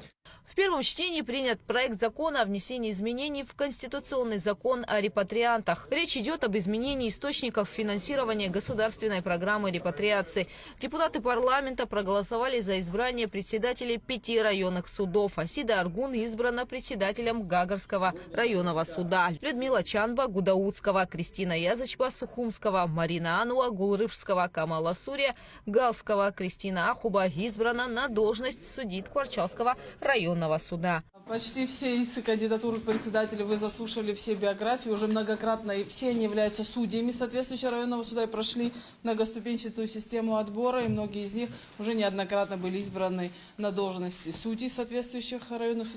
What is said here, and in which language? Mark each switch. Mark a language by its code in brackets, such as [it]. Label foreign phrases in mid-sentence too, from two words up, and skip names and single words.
[ru] В первом чтении принят проект закона о внесении изменений в Конституционный закон о репатриантах. Речь идет об изменении источников финансирования государственной программы репатриации. Депутаты парламента проголосовали за избрание председателей 5 районных судов. Асида Аргун избрана председателем Гагарского районного суда. Людмила Чанба – Гудаутского, Кристина Язычба – Сухумского, Марина Ануа – Гулрывского, Камала Сурия – Галского, Кристина Ахуба избрана на должность судьи Кварчалского районного суда. Почти все из кандидатур председателей вы заслушали все биографии, уже многократно, и все они являются судьями соответствующего районного суда и прошли многоступенчатую систему отбора, и многие из них уже неоднократно были избраны на должности судей соответствующих районных судов.